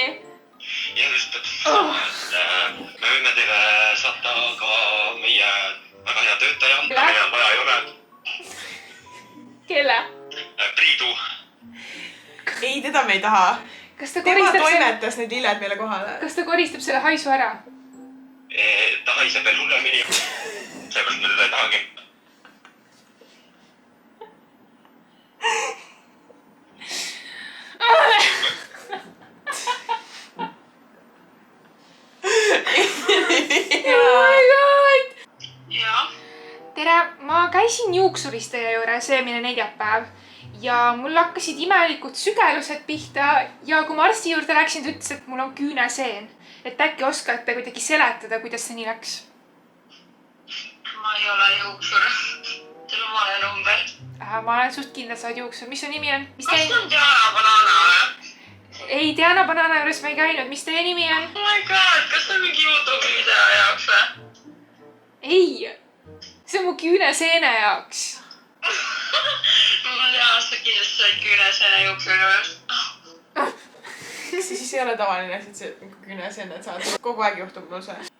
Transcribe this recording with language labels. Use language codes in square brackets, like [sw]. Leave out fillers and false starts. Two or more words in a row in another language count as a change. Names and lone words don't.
[et] Ja just, et me võime teile saata ka meie väga hea töötaja, meil on vaja ei ole. Kelle? Priidu. Ei, teda me ei taha. Tema toimetas need lilled meile kohale. Kas ta koristab selle haisu ära? Ta haiseb veel hullemini. Seepärast me teda ei tahagi. [en] Oh my god! [et] Jaa. Tere, ma käisin juuksuris teie juures eelmine neljapäev ja mul hakkasid imelikud sügelused pihta ja kui ma arsti juurde läksin, ta ütles, et mul on küüneseen. Et äkki oskate kuidagi seletada, kuidas see nii läks? Ma ei ole juuksur. Teil on vale number. Ma olen suht kindel, sa oled juuksur. Mis su nimi on? Kas on Diana Banana või? Ei, Diana Banana juures ma ei käinud. Mis teie nimi on? [en] Oh my god, [et] kas on mingi YouTube'i video jaoks või? Ei, see on mu küüneseene jaoks. Ma tean, sa kindlasti said küüneseene juuksuri juurest. See siis ei ole tavaline, et see küüneseene saad. Kogu aeg juhtub mul see.